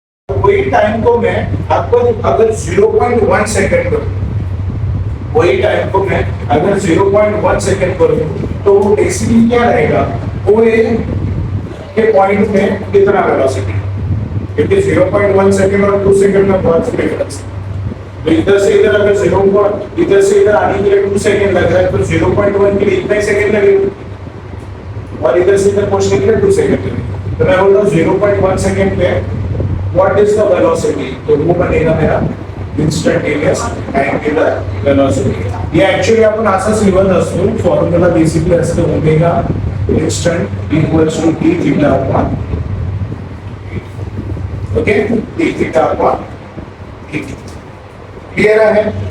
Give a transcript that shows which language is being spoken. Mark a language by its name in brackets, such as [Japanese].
[Hindi] वही टाइम को मैं आपको अगर 0.1 सेकंड करूं, वही टाइम को मैं अगर 0.1 सेकंड करूं तो वो बेसिकली क्या रहेगा, ओ ए के पॉइंट में कितना वेलोसिटी, क्योंकि 0.1 सेकंड और 2 सेकंड में बहुत डिफरेंस. तो इधर से इधर अगर इधर से इधर आने के लिए 2 सेकंड लग रहा है तो 0.1 के लिए इतना ही सेकंड लगेगा, और इधर से इधर पहुंचने के लिए 2 सेकंड लगेगा. तो मैं बोलता हूँ 0.1 सेकंड पे [English] what is the velocity, [Hindi] तो वो बनेगा मेरा [English] instantaneous angular velocity. [Marathi] ये ऍक्च्युअली आपण असंच लिहत असतो. फॉर्म्युला बेसिकली असतो omega instant [English] equals to [Marathi] T theta upon, okay, T theta upon T. Clear आहे?